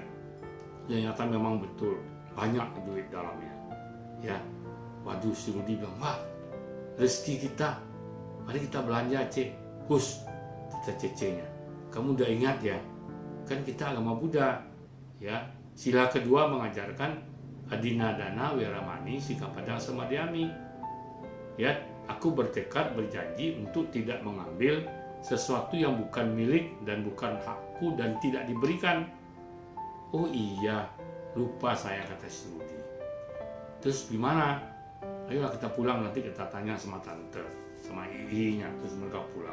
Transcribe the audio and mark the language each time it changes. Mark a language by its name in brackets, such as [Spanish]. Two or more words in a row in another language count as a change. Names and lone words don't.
[Indonesian] Ternyata memang betul, banyak duit dalamnya. Ya, waduh, si Rudy bilang, wah, rezeki kita. Mari kita belanja, Cek. Hus, kata Cece-nya. Kamu udah ingat ya, kan kita agama Buddha, ya. Sila kedua mengajarkan [Pali] adinadana wiramani sikap padang samadhyami. [Indonesian] Ya, aku bertekad berjanji untuk tidak mengambil sesuatu yang bukan milik dan bukan hakku dan tidak diberikan. Oh iya, lupa saya, kata si Rudy. Terus gimana? Ayolah kita pulang, nanti kita tanya sama tante, sama iinya, terus mereka pulang.